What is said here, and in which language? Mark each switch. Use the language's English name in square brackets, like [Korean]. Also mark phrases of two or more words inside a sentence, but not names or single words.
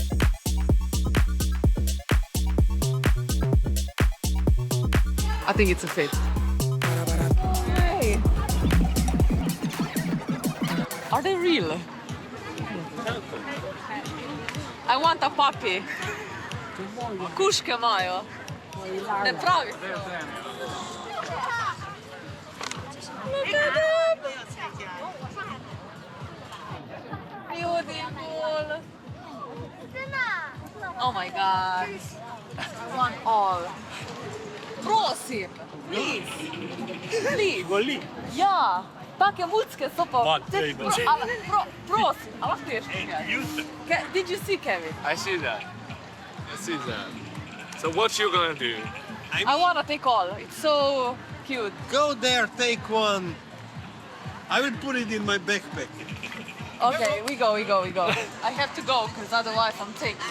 [English] I think it's a fit. Hey. Are they real? I want a puppy. [Slovenian] Kuške imajo. Ne pravi. [English] Look at them. Beautiful. Oh my god. I want all. Prosim. Please. Please. [Slovenian] Ja. Take mucke, super. Ma, treba. Prosim, a lahko ješ nekaj? [English] Did you see Kevin? I see that. I see that. So what you gonna do? I want to take all. It's so cute. Go there, take one. I will put it in my backpack. Okay, we go. I have to go, because otherwise I'm taking.